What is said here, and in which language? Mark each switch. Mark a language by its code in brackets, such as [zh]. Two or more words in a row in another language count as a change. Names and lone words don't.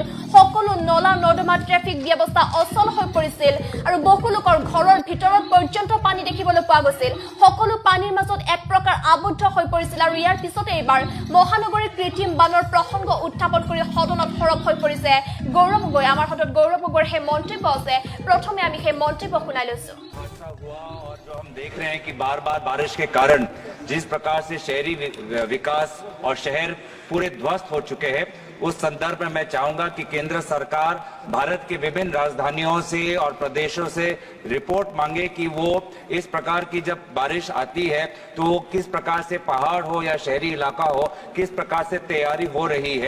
[as] সকলো নলা নৰ্দমা ট্ৰেফিক ব্যৱস্থা অচল হৈ পৰিছিল আৰু বহু লোকৰ ঘৰৰ ভিতৰত পৰ্যন্ত পানী দেখিবলৈ পোৱা গৈছিল। সকলো পানীৰ মাজত এক প্ৰকাৰ আবদ্ধ হৈ পৰিছিল আৰু ইয়াৰ পিছতে এইবাৰ মহানগৰীৰ কৃত্ৰিম বানৰ প্ৰসংগ উত্থাপন কৰি সদনত সৰব হৈ পৰিছে গৌৰৱ গগৈ। আমাৰ হাতত গৌৰৱ গগৈৰ সেই মন্তব্য আছে, প্ৰথমে আমি সেই মন্তব্য শুনাই লৈছো। [hi] हुआ और जो हम देख रहे हैं कि बार बार बारिश के कारण जिस प्रकार से शहरी विकास और शहर पूरे ध्वस्त हो चुके हैं, उस संदर्भ में मैं चाहूंगा कि केंद्र सरकार भारत के विभिन्न राजधानियों से और प्रदेशों से रिपोर्ट मांगे कि वो इस प्रकार की जब बारिश आती है तो किस प्रकार से पहाड़ हो या शहरी इलाका हो, किस प्रकार से तैयारी हो रही है।